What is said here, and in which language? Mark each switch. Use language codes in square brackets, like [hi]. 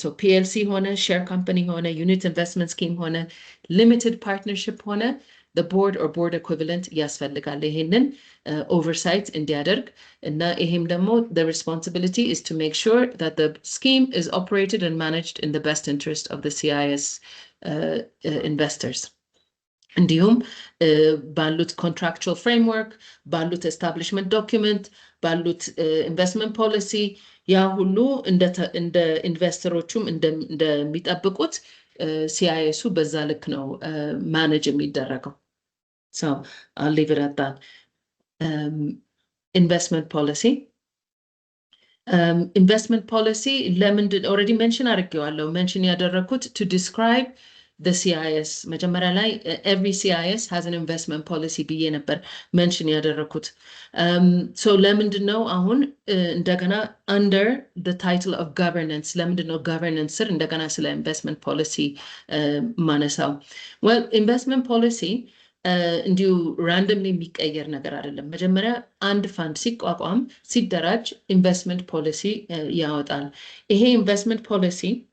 [en] So PLC ሆነ share company ሆነ unit investment scheme ሆነ limited partnership ሆነ the board or board equivalent [am] ያስፈልጋል ይሄንን [en] oversight [am] እንዲያደርግ እና ይሄም ደግሞ [en] the responsibility is to make sure that the scheme is operated and managed in the best interest of the CIS investors. [am] እንዲሁም ባሉት contractual framework ባሉት establishment document ባሉት investment policy ያ ሁሉ እንደ ኢንቨስተሮቹም እንደሚጠብቁት ሲአይኤሱ በዛ ልክ ነው ማኔጅ የሚደረገው። [en] So I'll leave it at that. Investment policy. Investment policy already mentioned አድርጌዋለሁ mention ያደረኩት to describe the CIS መጀመሪያ ላይ every CIS has an investment policy [am] ብዬ ነበር [en] mention ያደረኩት [am] so ለምንድን ነው አሁን እንደገና [en] under the title of governance [am] ለምንድን ነው governance ስር እንደገና ስለ investment policy ማነሳው well investment policy እንዲሁ randomly የሚቀየር ነገር አይደለም መጀመሪያ አንድ ፋንድ ሲቋቋም ሲደራጅ investment policy ያወጣል ይሄ investment policy